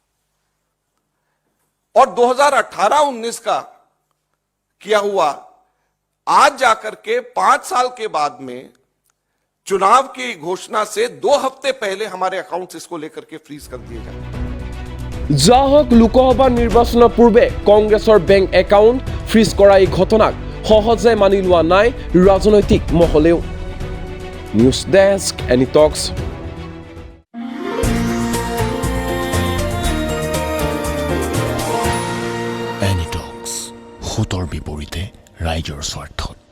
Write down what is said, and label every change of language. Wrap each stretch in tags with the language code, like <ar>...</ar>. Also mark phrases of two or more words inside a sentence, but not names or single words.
<hi>और 2018-19 का किया हुआ आज जाकर के 5 साल के बाद में चुनाव की घोषणा से 2 हफ्ते पहले हमारे अकाउंट्स इसको लेकर के फ्रीज कर दिए जाए।</hi> <as>যা হোক, লোকসভা নিৰ্বাচনৰ পূৰ্বে কংগ্ৰেছৰ</as> <en>bank account</en> <as>ফ্ৰিজ কৰা এই ঘটনাক সহজে মানি লোৱা নাই ৰাজনৈতিক মহলেও।</as> <en>News desk, Any Talks.</en> <as>এনিটক্স, সোঁতৰ বিপৰীতে ৰাইজৰ স্বাৰ্থ।</as>